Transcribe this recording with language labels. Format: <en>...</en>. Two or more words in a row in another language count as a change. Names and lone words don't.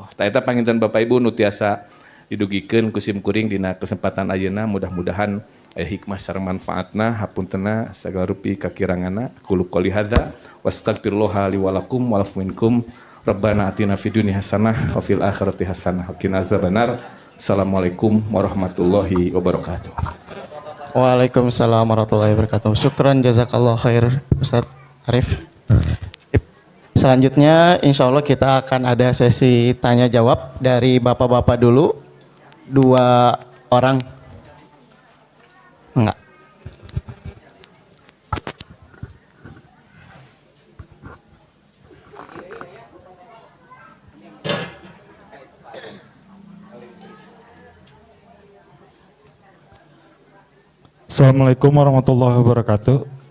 <su>Tah eta panginten Bapak Ibu nu tiasa didugikeun ku simkuring dina kesempatan ayeuna, mudah-mudahan hikmah sareng manfaatna hapuntenna sagala rupi kakiranganna.</su> <ar>قل قولي هذا وأستغفر الله لي ولكم والعفو منكم. ربنا آتنا في الدنيا حسنة وفي الآخرة حسنة وقنا عذاب النار. السلام عليكم ورحمة الله وبركاته. وعليكم السلام ورحمة الله وبركاته. شكرا جزاك الله خير Ustaz Arif.</ar> <id>Selanjutnya</id> <ar>إن شاء الله</ar> <id>kita akan ada sesi tanya jawab dari bapak-bapak dulu. 2 orang. Enggak.</id> <ar>السلام عليكم ورحمة الله وبركاته.</ar>